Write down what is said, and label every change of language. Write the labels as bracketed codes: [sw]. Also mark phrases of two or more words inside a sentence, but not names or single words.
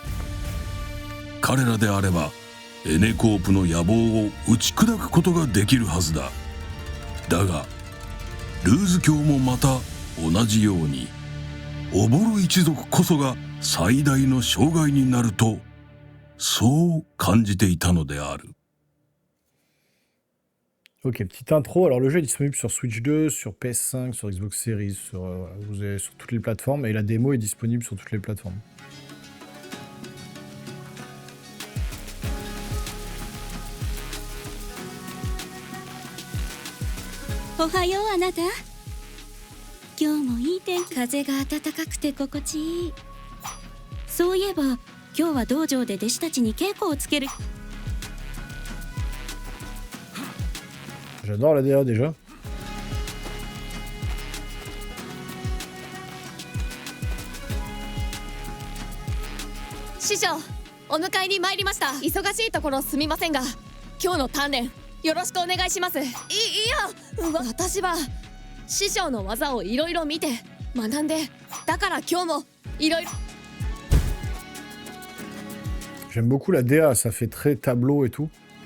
[ja] 彼らであればエネコープの野望を打ち砕くことができるはずだ。だがルーズ教もまた同じようにオボロ一族こそが最大の障害になると、そう感じていたのである。 [fr] Ok, petite intro. Alors, le jeu est disponible sur Switch 2, sur PS5, sur Xbox Series, vous avez sur toutes les plateformes, et la démo est disponible sur toutes les plateformes. [ja] おはよう、あなた. 今日もいい天気。風が暖かくて心地いい。そういえば今日は道場で弟子たちに稽古をつける。 [fr] J'adore la DA déjà. [ja] Shijo, お迎えに参りました。忙しいところすみませんが、今日の鍛錬よろしくお願いします。いや、私は師匠の技をいろいろ見て学んで、だから今日もいろいろ。 [fr] J'aime beaucoup la DA, ça fait très tableau et tout.